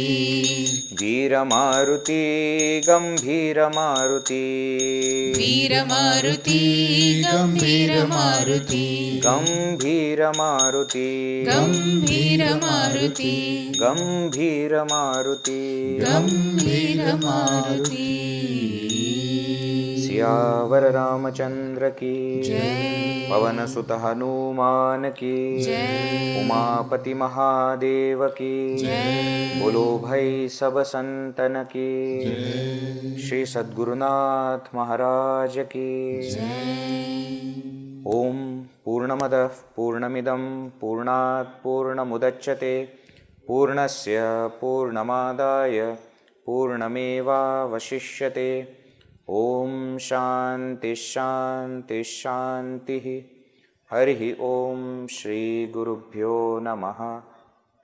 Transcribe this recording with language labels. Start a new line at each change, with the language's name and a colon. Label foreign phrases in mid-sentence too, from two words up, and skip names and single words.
Hindi: वीर मारुति गंभीर मारुति, वीर मारुति गंभीर मारुति, गंभीर मारुति, गंभीर मारुति, गंभीर मारुति, गंभीर मारुति। सियावर रामचंद्र की जय, पवन सुत हनुमान की जय, उमापति महादेव की जय, बोलो भाई सब संतन की, श्री सद्गुरुनाथ महाराज की जय।
Sanskrit: ओम पूर्णमदः पूर्णमिदं पूर्णात् पूर्णमुदच्यते पूर्णस्य पूर्णमादाय पूर्णमेवावशिष्यते। ओम शांति शांति शांति। हरि ओम श्री गुरुभ्यो नमः।